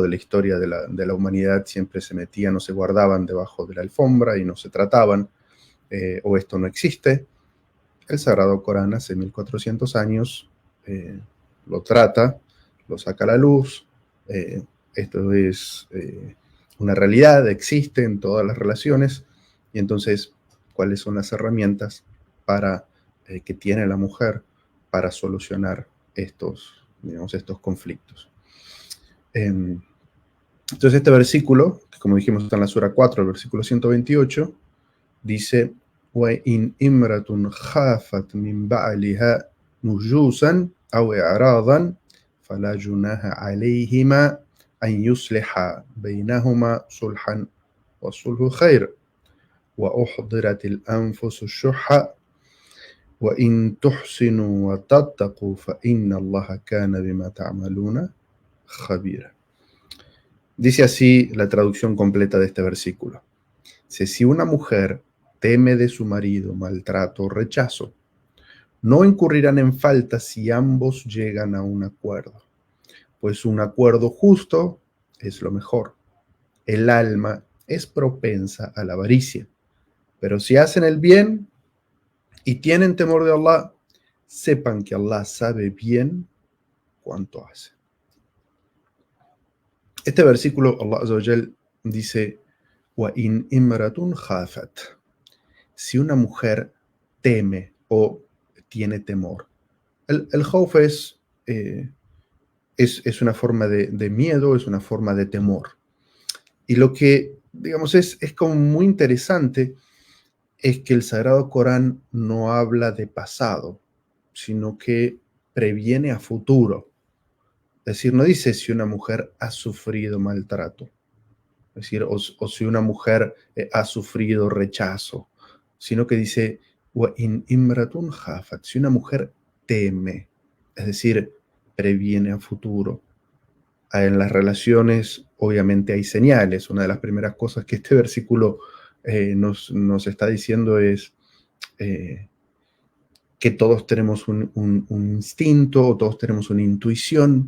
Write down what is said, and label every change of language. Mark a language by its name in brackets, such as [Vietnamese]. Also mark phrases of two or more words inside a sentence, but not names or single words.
[Spanish] de la historia de la humanidad siempre se metían o se guardaban debajo de la alfombra y no se trataban, o esto no existe, el Sagrado Corán hace 1400 años lo trata, lo saca a la luz, esto es una realidad, existe en todas las relaciones, y entonces, ¿cuáles son las herramientas que tiene la mujer para solucionar estos conflictos? Entonces, este versículo, que como dijimos está en la sura 4, el versículo 128, dice: [Arabic] وَإِنْ إِمْرَةٌ خَافَتْ مِنْ بَعْلِهَا نُشُوزًا أَوْ إِعْرَاضًا فَلَا جُنَاحَ عَلَيْهِمَا أَنْ يُصْلِحَا بَيْنَهُمَا صُلْحًا وَالصُّلْحُ خَيْرٌ وَأُحْضِرَتِ الْأَنْفُسُ الشُّحَّ وَإِنْ تُحْسِنُوا وَتَتَّقُوا فَإِنَّ اللَّهَ كَانَ بِمَا تَعْمَلُونَ خَبِيرًا. [Spanish] Dice así la traducción completa de este versículo. Si una mujer teme de su marido maltrato o rechazo, no incurrirán en falta si ambos llegan a un acuerdo, pues un acuerdo justo es lo mejor. El alma es propensa a la avaricia, pero si hacen el bien y tienen temor de Allah, sepan que Allah sabe bien cuánto hace. Este versículo, [Arabic] الله عز وجل [Spanish] dice: [Arabic] وَإِنْ إِمْرَةٌ خَافَتْ. [Spanish] Si una mujer teme o tiene temor. El khawf es una forma de miedo, es una forma de temor. Y lo que, digamos, es como muy interesante es que el Sagrado Corán no habla de pasado, sino que previene a futuro. Es decir, no dice si una mujer ha sufrido maltrato, es decir, o si una mujer ha sufrido rechazo, sino que dice: [Arabic] وَإِنْ إِمْرَةٌ خَافَتْ. [Spanish] Si una mujer teme, es decir, previene a futuro. En las relaciones, obviamente, hay señales. Una de las primeras cosas que este versículo nos está diciendo es que todos tenemos un instinto, o todos tenemos una intuición.